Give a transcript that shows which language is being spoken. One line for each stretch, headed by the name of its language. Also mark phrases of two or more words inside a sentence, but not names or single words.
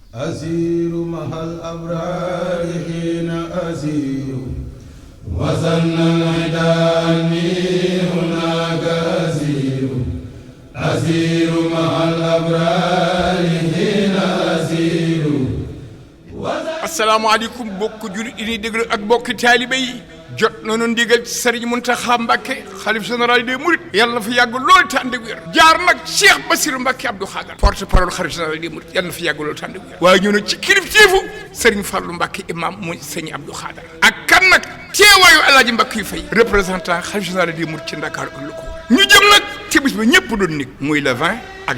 Arabic: أسير مع الأبرار حين أسير وظن العداني هناك أسير أسير مع الأبرار حين أسير.
Wolof: asalaamaaleykum bokk jullit yi ñuy déglu ak bokki taalibe yi jot nañu ndigal ci Serigne Mountakha Mbacké xalif
French: général des Mourides
Wolof: yàlla na fi yàgg loolu te ànd ak wér jaar nag Cheikh Bassirou Mbacké Abdou Khadre
French: porte parole
Wolof: xalif
French: général des Mourides
Wolof: yàlla na fi yàgg loolu te ànd ak wér waaye ñu ne ci kilifteefu Serigne Fallou Mbacké imam mu Serigne Abdou Khadre ak kan nag teewaayu Alaaji Mbacké yu fay représentant xalif
French: général des Mourides
Wolof: ci Ndakaaru ak lu ko ñu jëm nag ci bis ba ñëpp doon nig muy le 20 ak